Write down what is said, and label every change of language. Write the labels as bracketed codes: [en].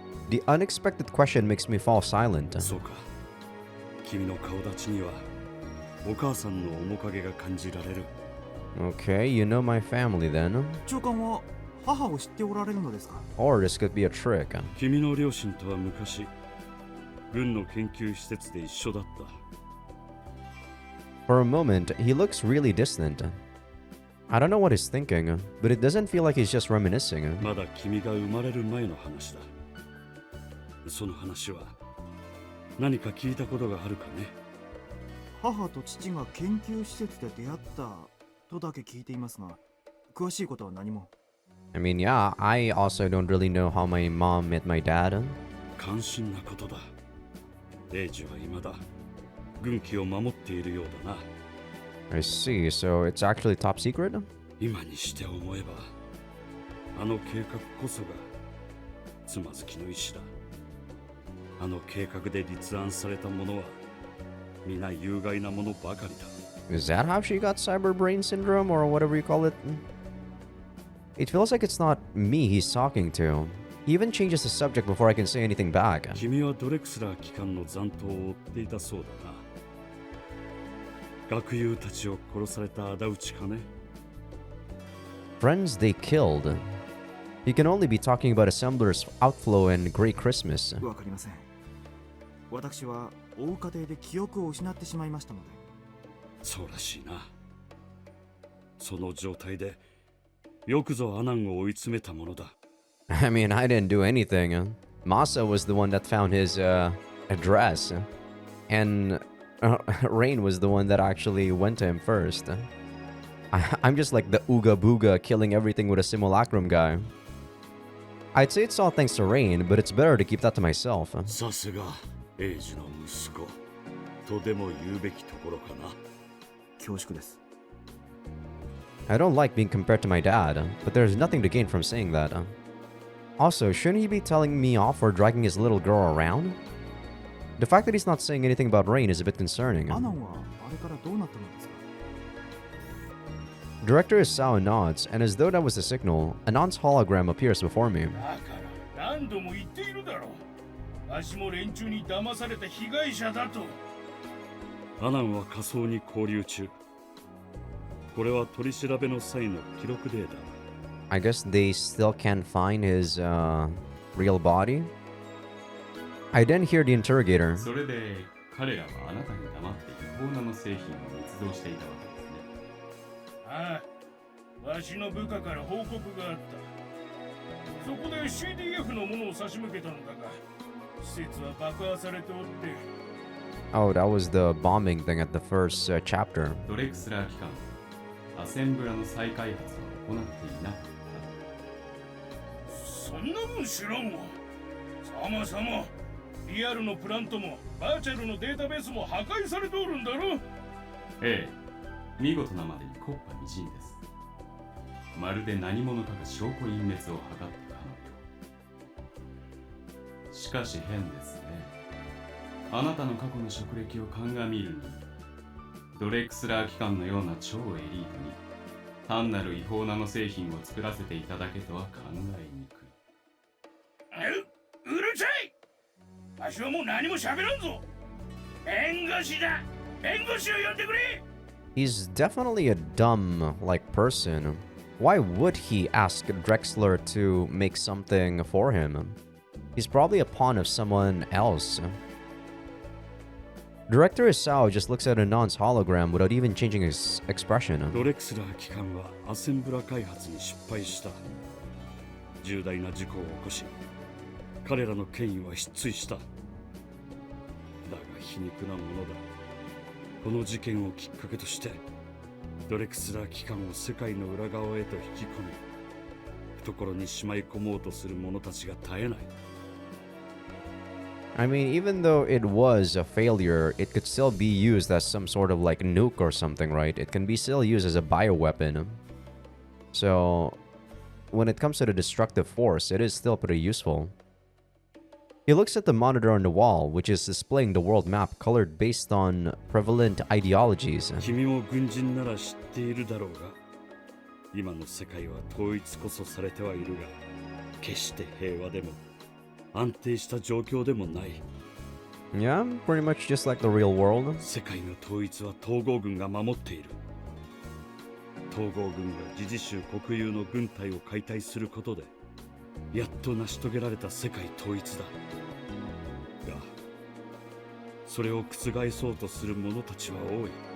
[en] The unexpected question makes me fall silent. [ja] そうか。君の顔立ちにはお母さんの面影が感じられる。 [en] Okay, you know my family then. [ja] 長官は母を知っておられるのですか？ [en] Or this could be a trick. [ja] 君の両親とは昔軍の研究施設で一緒だった。 [en] For a moment, he looks really distant. I don't know what he's thinking, but it doesn't feel like he's just reminiscing. [ja] まだ君が生まれる前の話だ。その話は何か聞いたことがあるかね。母と父が研究施設で出会ったとだけ聞いていますが、詳しいことは何も。 [en] I mean, yeah, I also don't really know how my mom met my dad. [ja] 関心なことだ。英二は未だ軍旗を守っているようだな。 [en] I see, so it's actually top secret? [ja] 今にして思えば、あの計画こそがつまずきの石だ。あの計画で立案されたものは皆有害なものばかりだ。 [en] Is that how she got cyber brain syndrome or whatever you call it? It feels like it's not me he's talking to. He even changes the subject before I can say anything back. [ja] 君はドレクスラー機関の残党を追っていたそうだな。学友たちを殺された仇討ちかね。 [en] Friends they killed. He can only be talking about Assembler's outflow and Great Christmas. [ja] わかりません。私は追う過程で記憶を失ってしまいましたので。そうらしいな。その状態でよくぞアナンを追い詰めたものだ。 [en] I mean, I didn't do anything. Masa was the one that found his address. And Rain was the one that actually went to him first. I'm just like the Ooga Booga killing everything with a simulacrum guy. I'd say it's all thanks to Rain, but it's better to keep that to myself. [ja] さすが英二の息子とでも言うべきところかな。恐縮です。 [en] I don't like being compared to my dad, but there's nothing to gain from saying that. Also, shouldn't he be telling me off for dragging his little girl around? The fact that he's not saying anything about Rain is a bit concerning. [ja] アナンはあれからどうなったのですか？ [en] Director Isao nods, and as though that was a signal, Anon's hologram appears before me. [ja] だから何度も言っているだろう。わしも連中に騙された被害者だと。アナンは仮想に交流中。これは取り調べの際の記録データ。 [en] I guess they still can't find his real body? I didn't hear the interrogator. [ja] それで彼らはあなたに黙って違法なの製品を密造していたわけですね。ああ、わしの部下から報告があった。そこで CDF のものを差し向けたのだが、施設は爆破されておって。 [en] Oh, that was the bombing thing at the first chapter. [ja] ドレクスラー機関アセンブラの再開発を行っていなかった。そんなもん知らんわ。さまさま、リアルのプラントもバーチャルのデータベースも破壊されておるんだろ。ええ、見事なまでに木っ端みじんです。まるで何者かが証拠隠滅を図ったかのよう。しかし変ですね。あなたの過去の職歴を鑑みるに、ドレクスラー機関のような超エリートに単なる違法なの製品を作らせていただけとは考えにくい。うるさい！わしはもう何も喋らんぞ。弁護士だ。弁護士を呼んでくれ。 [en] He's definitely a dumb, person. Why would he ask Drexler to make something for him? He's probably a pawn of someone else. Director Isao just looks at Anon's hologram without even changing his expression. [ja] ドレクスラー機関はアセンブラ開発に失敗した。重大な事故を起こし、彼らの権威は失墜した。だが皮肉なものだ。この事件をきっかけとして、ドレクスラー機関を世界の裏側へと引き込み、懐にしまい込もうとする者たちが絶えない。 [en] I mean, even though it was a failure, it could still be used as some sort of nuke or something, right? It can be still used as a bioweapon. So, when it comes to the destructive force, it is still pretty useful. He looks at the monitor on the wall, which is displaying the world map colored based on prevalent ideologies. [ja] 君も軍人なら知っているだろうが、今の世界は統一こそされてはいるが、決して平和でも安定した状況でもない。 [en] Yeah, pretty much just like the real world. [ja] 世界の統一は統合軍が守っている。統合軍が自治州国有の軍隊を解体することで、やっと成し遂げられた世界統一だ。が、それを覆そうとする者たちは多い。